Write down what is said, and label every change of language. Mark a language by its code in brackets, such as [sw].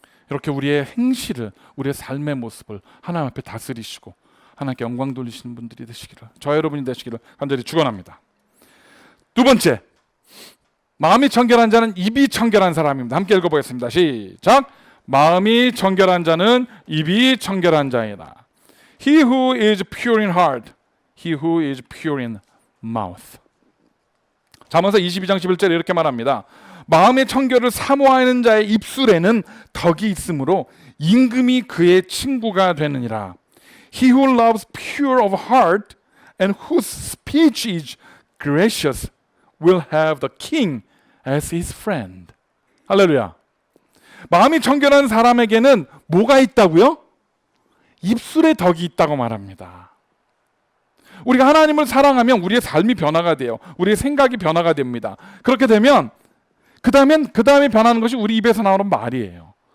[ko] 이렇게 우리의 행실을, 우리의 삶의 모습을 하나님 앞에 다스리시고 하나님께 영광 돌리시는 분들이 되시기를, 저 여러분이 되시기를 간절히 축원합니다. 두 번째, 마음이 청결한 자는 입이 청결한 사람입니다. 함께 읽어보겠습니다. 시작. 마음이 청결한 자는 입이 청결한 자이다. [en] He who is pure in heart, he who is pure in mouth. [ko] 잠언서 22장 11절에 이렇게 말합니다. 마음의 청결을 사모하는 자의 입술에는 덕이 있으므로 임금이 그의 친구가 되느니라. [en] He who loves pure of heart and whose speech is gracious will have the king as his friend. [ko] 할렐루야. 마음이 청결한 사람에게는 뭐가 있다고요? 입술에 덕이 있다고 말합니다. 우리가 하나님을 사랑하면 우리의 삶이 변화가 돼요. 우리의 생각이 변화가 됩니다. 그렇게 되면 그 다음에 변하는 것이 우리 입에서 나오는 말이에요.